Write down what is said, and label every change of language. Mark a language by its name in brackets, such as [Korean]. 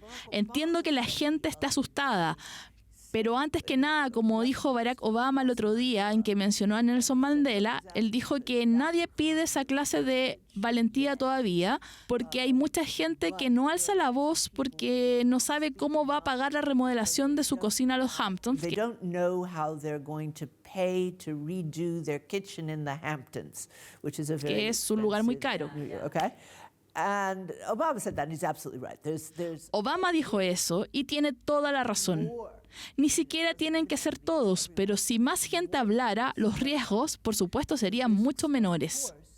[Spanish] Entiendo que la gente está asustada, pero antes que nada, como dijo Barack Obama el otro día en que mencionó a Nelson Mandela, él dijo que nadie pide esa clase de valentía todavía, porque hay mucha gente que no alza la voz porque no sabe cómo va a pagar la remodelación de su cocina a los Hamptons. [English] they don't know how they're going to pay to redo their kitchen in the Hamptons, which is a very [Spanish] Que es un lugar muy caro. [English] Okay, and Obama said that, and he's absolutely right. There's [Spanish] Obama dijo eso y tiene toda la razón. Ni siquiera tienen que ser todos, pero si más gente hablara, los riesgos, por supuesto, serían mucho menores.